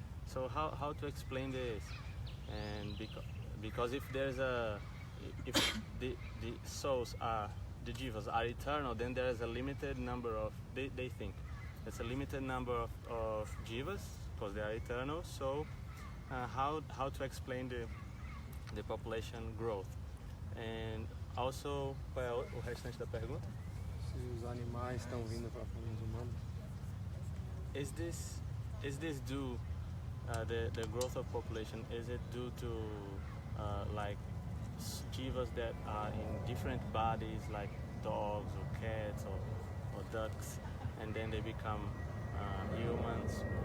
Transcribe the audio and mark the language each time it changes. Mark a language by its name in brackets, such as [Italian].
[English] So how to explain this? And because if there's if the souls are, the jivas are eternal, then there is a limited number of, they think there's a limited number of jivas because they are eternal. So how to explain the population growth? And also, [Portuguese] qual é o restante da pergunta? Se os animais estão vindo para os humanos. [English] Is this due, the growth of population, is it due to like jivas that are in different bodies, like dogs or cats or ducks, and then they become humans?